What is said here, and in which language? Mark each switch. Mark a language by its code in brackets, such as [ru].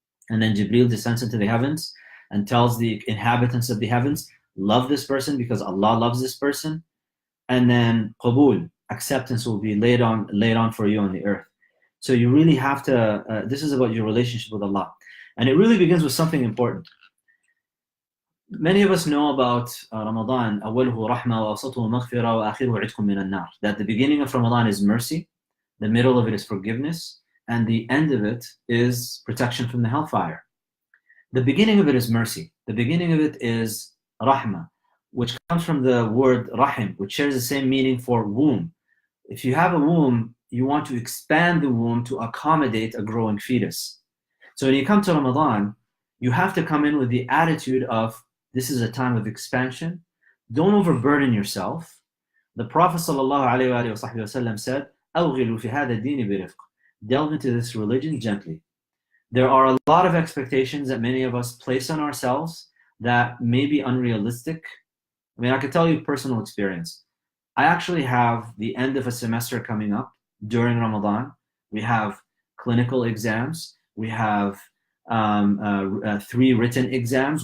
[en] And then Jibreel descends into the heavens and tells the inhabitants of the heavens, love this person because Allah loves this person. And then qabul, acceptance, will be laid on for you on the earth. So you really have to, this is about your relationship with Allah. And it really begins with something important. Many of us know about Ramadan, [ar] أوله رحمة وأوسطه مغفرة وآخره عتق من النار. [en] That the beginning of Ramadan is mercy, the middle of it is forgiveness, and the end of it is protection from the hellfire. The beginning of it is mercy. The beginning of it is rahmah, which comes from the word rahim, which shares the same meaning for womb. If you have a womb, you want to expand the womb to accommodate a growing fetus. So when you come to Ramadan, you have to come in with the attitude of, this is a time of expansion. Don't overburden yourself. The Prophet ﷺ said, [ar] أَوْغِلُوا فِي هَذَا الدِّينِ بِرِفْقٍ. [en] Delve into this religion gently. There are a lot of expectations that many of us place on ourselves that may be unrealistic. I mean, I could tell you personal experience. I actually have the end of a semester coming up during Ramadan. We have clinical exams. We have 3 written exams.